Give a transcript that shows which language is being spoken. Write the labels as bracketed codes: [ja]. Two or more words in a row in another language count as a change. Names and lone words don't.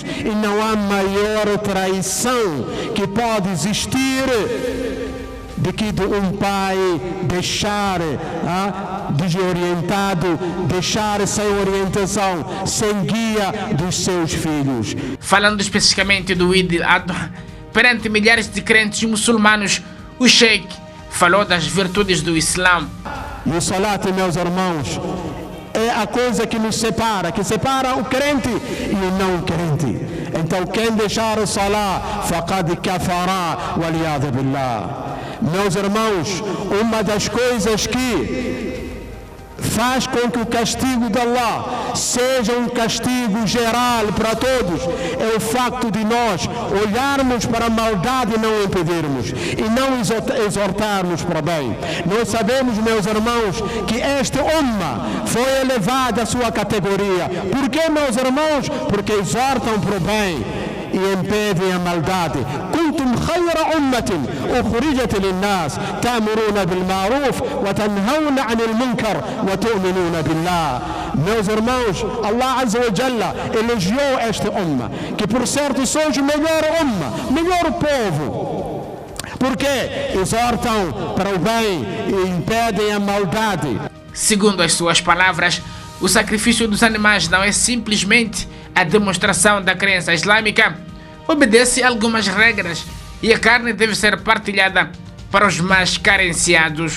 [pt] E não há maior traição que pode existir do que de um pai deixar desorientado, deixar sem orientação, sem guia dos seus filhos. Falando especificamente do Eid al-Adha, perante milhares de crentes muçulmanos, o Sheikh falou das virtudes do Islã. E o Salat, meus irmãos, é a coisa que nos separa, que separa o crente e o não crente. Então quem deixar o Salat, [ar] فقد كفر والعياذ بالله. [pt] Meus irmãos, uma das coisas que faz com que o castigo de Allah seja um castigo geral para todos é o facto de nós olharmos para a maldade e não impedirmos, e não exortarmos para o bem. Nós sabemos, meus irmãos, que este umma foi elevado à sua categoria. Por que, meus irmãos? Porque exortam para o bem e impedem a maldade. [ar] كنتم خير أمة أخرجت للناس تأمرون بالمعروف وتنهون عن المنكر وتؤمنون بالله. [pt] Meus irmãos, [ar] الله عز وجل [pt] elogiou este umma, que por certo são o melhor umma, melhor povo, porque exortam para o bem e impedem a maldade. Segundo as suas palavras, o sacrifício dos animais não é simplesmente a demonstração da crença islâmica, obedece a algumas regras e a carne deve ser partilhada para os mais carenciados.